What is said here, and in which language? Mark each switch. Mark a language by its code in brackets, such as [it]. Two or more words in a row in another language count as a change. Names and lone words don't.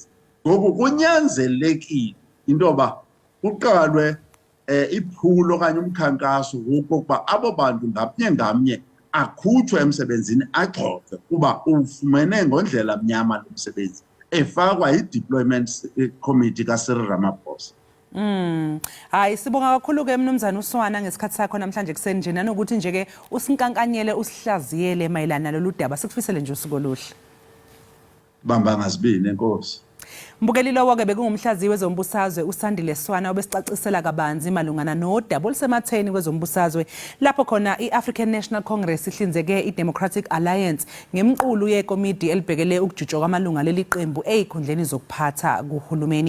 [xh] Ngoku kunyanzelekile into yoba kuqalwe iphulo okanye umkhankaso wokuba abo bantu ngamnye akhutshwe emsebenzini agxothwe kuba ufumene ngondlela mnyama lo msebenzi efakwa i- [en] deployment committee [xh] kaCyril Ramaphosa. [zu] Hayi sibonga kakhulu ke mnumzana uSwana ngesikhathi sakho namhlanje kuseni nje nanokuthi nje ke usinkankanyele usihlaziyele mayelana nalolu daba sikufisele nje usuku oluhle. [xh] Bamba ngazibini enkosi. [zu] Mbukelilo wake bekungumhlaziyi wezombusazwe uSandile Swana obesicacisela kabanzi malungana nodaba olusematheni kwezombusazwe lapho khona iAfrican National Congress ihlinzeke iDemocratic Alliance ngemqulu yekomidi elibhekele ukujutshwa kwamalunga leli qembu ezikhundleni zokuphatha kuhulumeni.